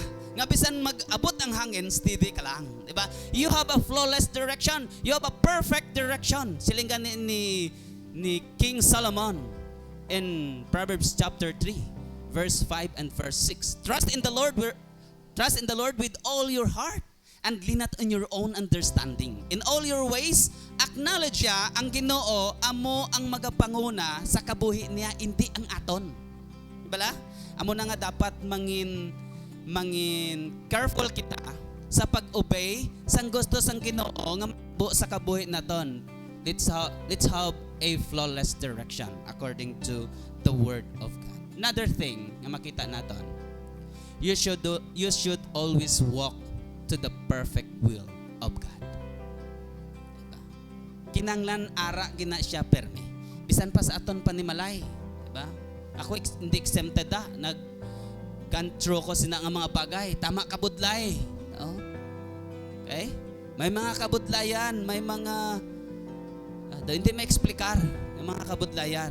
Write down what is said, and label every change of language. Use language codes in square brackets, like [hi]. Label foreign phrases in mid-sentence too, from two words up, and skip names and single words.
[hil] Nga bisan mag-abot ang hangin, steady ka lang. Diba? [en] You have a flawless direction. You have a perfect direction. [hil] Silingan ni [en] King Solomon in Proverbs chapter 3, verse 5 and verse 6. Trust in the Lord with all your heart and lean not on your own understanding. In all your ways, acknowledge [hil] ya ang Ginoo, amo ang magapanguna sa kabuhi niya, hindi ang aton. Diba? Amo na nga dapat mangin careful kita sa pag-obey sang gusto sang Ginoo nga mabuo sa kabuhi naton. [en] Let's have a flawless direction according to the Word of God. Another thing [hil] nga makita naton, [en] you should always walk to the perfect will of God. [hil] Diba? Kinanglan ara gina siya permi. Bisan pa sa aton panimalay, diba? Ako hindi exempted control ko sina nga mga bagay. Tama kabudlay. No? Okay? May mga kabudlayan, may mga hindi ma-explicar yung mga kabudlayan.